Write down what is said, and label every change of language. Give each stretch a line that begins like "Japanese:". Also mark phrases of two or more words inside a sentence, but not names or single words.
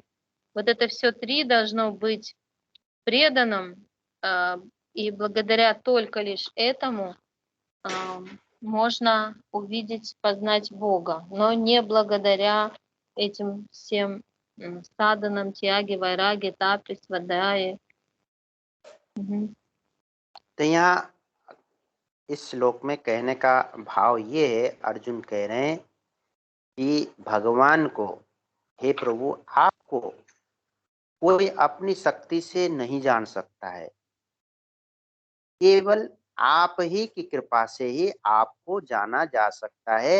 Russian: Вот это все три должно быть преданным, и благодаря только лишь этому можно увидеть, познать Бога, но не благодаря этим всем саданам, тяги, вайраги, тапи, свадаи. Мгм.
Hindi: तो यहाँ इस श्लोक में कहने का भाव ये है, अर्जुन कह रहे हैं कि भगवान को, हे प्रभु, आपको कोई अपनी शक्ति से नहीं जान सकता है, केवल आप ही की कृपा से ही आपको जाना जा सकता है।